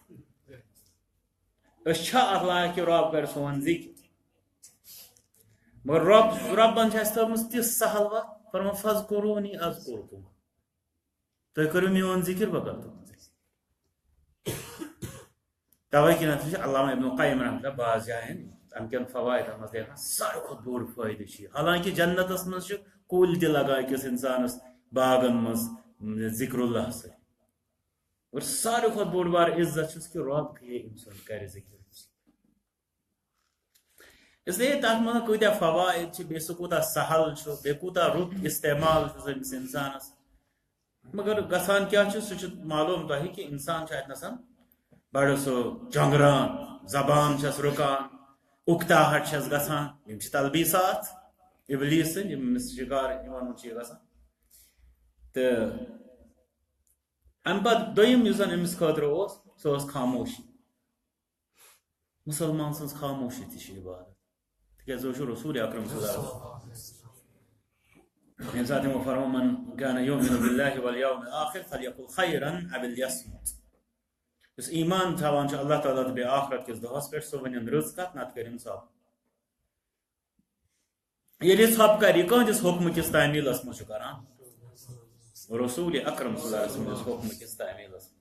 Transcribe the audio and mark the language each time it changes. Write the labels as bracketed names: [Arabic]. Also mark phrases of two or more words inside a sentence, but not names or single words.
[Kashmiri] أسۍ چھا اتھ لایق کہ رب کرِ سون ذکر مگر ربن چھِ اَسہِ تھٲومٕژ تِژھ سہل وتھ فرمان [Arabic] فذکرونی اذکرکم [Kashmiri] تُہۍ کٔرِو میون ذِکر بہٕ کَرٕ تُہُنٛد ذِکر. تَوَے کِنٮ۪تھ چھُ علامہ ابن القیم [Arabic] رحمۃ اللہ [Kashmiri] بعض جایَن اَمہِ کٮ۪ن فوائدن منٛز لیکھان ساروی کھۄتہٕ بوٚڑ فٲیدٕ چھُ یہِ. حالانکہِ جنتس منٛز چھُ کُلۍ تہِ لگان أکِس اِنسانس باغن منٛز ذِکر اللہ سۭتۍ. اور ساروی کھۄتہٕ بوٚڑ بار عزت چھُس کہِ رۄب أمۍ سُنٛد کرِ ذِکر. [Urdu] اس لیے [Kashmiri] تَتھ منٛز کۭتیاہ فوائد چھِ بیٚیہِ سُہ کوٗتاہ سہل چھُ بیٚیہِ کوٗتاہ رُت استعمال چھُ أمِس اِنسانس. مگر گژھان کیٛاہ چھُ سُہ چھُ معلوٗم تۄہہِ کہِ اِنسان چھُ اَتنَس بڑٕ سُہ جۄنٛگران زبان چھس رُکان اُکتاہٹ چھس گژھان. یِم چھِ تلبیٖسات اِبلیٖس سٕنٛدۍ یِم أمِس شِکار یِمن منٛز چھِ یہِ گژھان. تہٕ اَمہِ پتہٕ دوٚیِم یُس زن أمِس خٲطرٕ اوس سۄ ٲس خاموشی. مُسلمان سٕنٛز خاموشی تہِ چھِ عبادت. تِکیٛازِ سُہ چھُ رسوٗل اکرم [Arabic] صلی اللہ علیہ وسلم [Kashmiri] ییٚمہِ ساتہٕ تِمو فرموو [Arabic] من کان یؤمن باللہ والیوم الآخر فلیقل خیرا او لیصمت. [Kashmiri] یُس ایمان تھاوان چھُ اللہ تعالیٰ تہٕ بیٚیہِ آخرت کِس دۄہس پٮ۪ٹھ سُہ ونن رٕژ کتھ نتہٕ کٔرِن ژۄپ. ییٚلہِ یہِ ژۄپ کرِ یہِ کٕہٕنٛدِس حُکمہٕ کِس تعمیٖلس منٛز چھُ کران رسوٗل اکرم [Arabic] صلی اللہ علیہ وسلم [Kashmiri] حُکمہٕ کِس تعمیٖلس منٛز.